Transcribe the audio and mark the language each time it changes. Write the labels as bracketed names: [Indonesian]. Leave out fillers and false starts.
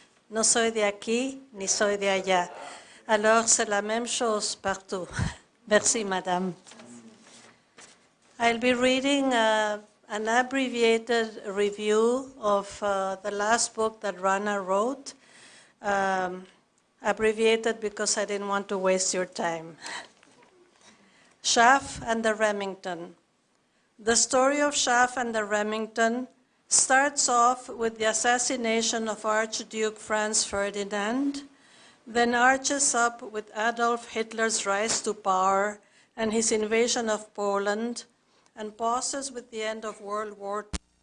[Spanish] No soy de aquí ni soy de allá. [French] Alors c'est la même chose partout. Merci, madame. [English] I'll be reading an abbreviated review of the last book that Rana wrote, abbreviated because I didn't want to waste your time. Schaff and the Remington. The story of Schaff and the Remington starts off with the assassination of Archduke Franz Ferdinand, then arches up with Adolf Hitler's rise to power and his invasion of Poland, and pauses with the end of World War II.